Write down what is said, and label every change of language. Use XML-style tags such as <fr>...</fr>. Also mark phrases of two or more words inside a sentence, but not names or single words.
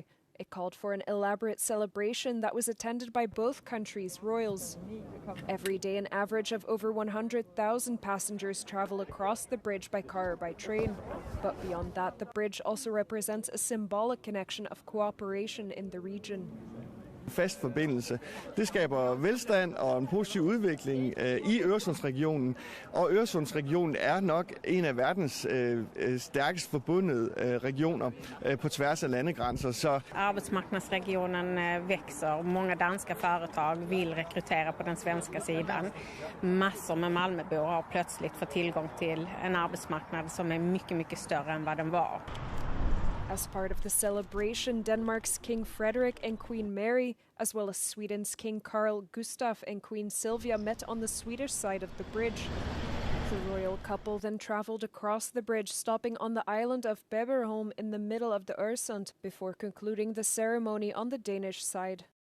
<en>It called for an elaborate celebration that was attended by both countries' royals. Every day, an average of over 100,000 passengers travel across the bridge by car or by train. But beyond that, the bridge also represents a symbolic connection of cooperation in the region.</en> <da>Fast forbindelse. Det skaber velstand og en positiv udvikling i Øresundsregionen, og Øresundsregionen er nok en af verdens stærkest forbundne regioner på tværs af landegränser. Så</da> <sv>arbetsmarknadsregionen växer. Många danska företag vill rekrytera på den svenska sidan. Massor med Malmöbor har plötsligt fått tillgång till en arbetsmarknad som är mycket större än vad den var.</sv> <en>As part of the celebration, Denmark's King Frederik and Queen Mary, as well as Sweden's King Carl Gustaf and Queen Sylvia, met on the Swedish side of the bridge. The royal couple then travelled across the bridge, stopping on the island of Beberholm in the middle of the Øresund, before concluding the ceremony on the Danish side.</en>